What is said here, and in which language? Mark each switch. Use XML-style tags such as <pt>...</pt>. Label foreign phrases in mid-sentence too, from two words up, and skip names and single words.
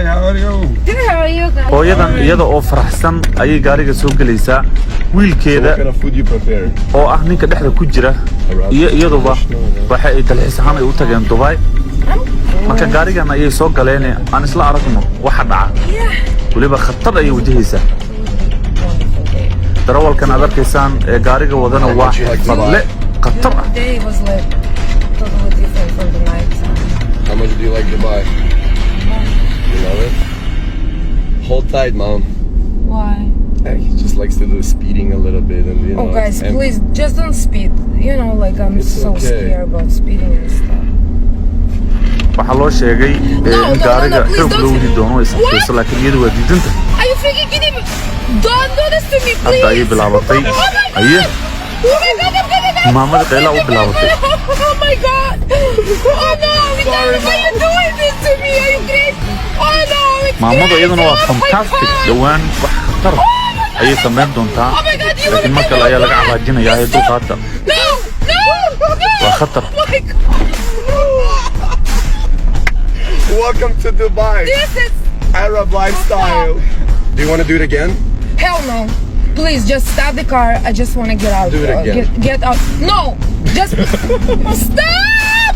<so>hooyadan iyada oo faraxsan ayay gaariga soo galaysaa wiilkeeda oo ah ninka dhexda ku jira iyo iyaduba waxa ay dalxiis ahaan ay u tageen Dubai marka gaarigan ayay soo galeen aan isla aragno waxa dhaca waliba khatar ay wajahaysaa darawalkan aad arkaysaan ee gaariga wadana waa fadle khatar ah.</so> <en>How much do you like Dubai? You love it? Hold tight, Mom. Why? He just likes to do speeding a little bit, and you know. Oh, guys, please just don't speed. You know, like I'm so scared about speeding and stuff.</en> <so>waxa loo sheegay in gaariga xoog loo wadi doono isagoo laakiin iyadu waa diidanta.</so> <en>Are you freaking kidding me? Don't do this to me, please.</en> <so>Hadda ay bilaabatay. Aye.</so> <en>Oh my God, I'm gonna die.</en> <so>Maamada qayla u bilaabatay.</so> <en>Oh my God. Oh no, why are you doing this to me? Are you crazy? Oh no, it's</en> <so>maamada iyaduna waa fantastic dhawaan wax khatar ayay sameyn doontaa laakiin marka la ayaa laga cabaajinayaa ee dulqaadda waa khatar.</so> <en>Welcome to Dubai. This is Arab lifestyle. Do you want to do it again? Hell no. Please just stop the car. I just want to get out. Do it again. Get out. No. Just stop.</en>